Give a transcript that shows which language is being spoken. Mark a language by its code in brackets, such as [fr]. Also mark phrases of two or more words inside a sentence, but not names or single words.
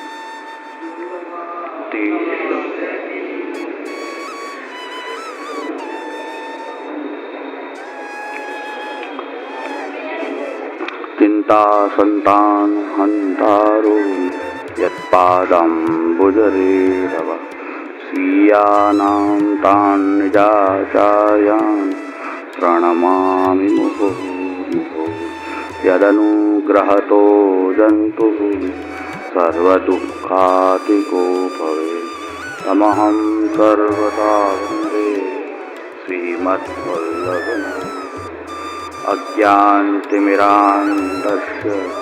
[sa] ચિંતા સંતાન હંતારો યત્પાદંબુજરેરવ સ્વીયાનાં તાન નિજાચાર્યાન પ્रणमामि मुहुर्मुहुः यदनुग्रहतो जन्तुः सर्वदुःखातिको भवेत् तमहं सर्वदा वन्दे श्रीमद्वल्लभम् अज्ञानतिमिरान्धस्य